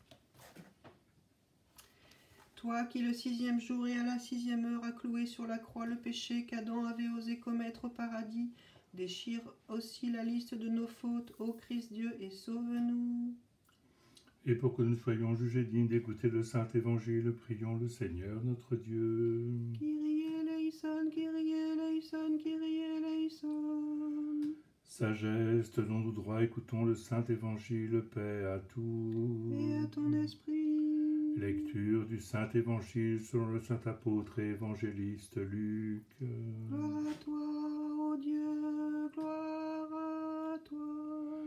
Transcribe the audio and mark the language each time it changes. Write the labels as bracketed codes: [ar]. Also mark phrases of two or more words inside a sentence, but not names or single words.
[fr] Toi qui le 6e jour et à la 6e heure as cloué sur la croix le péché qu'Adam avait osé commettre au paradis, déchire aussi la liste de nos fautes, ô Christ Dieu, et sauve-nous. Et pour que nous soyons jugés dignes d'écouter le Saint Évangile, prions le Seigneur notre Dieu. [el] Κύριε ελέησον, Κύριε ελέησον, Κύριε ελέησον. [fr] Sagesse, tenons-nous droit, écoutons le Saint Évangile, paix à tous. Et à ton esprit. Lecture du Saint Évangile selon le Saint Apôtre et Évangéliste Luc. Gloire à toi, ô Dieu, gloire à toi.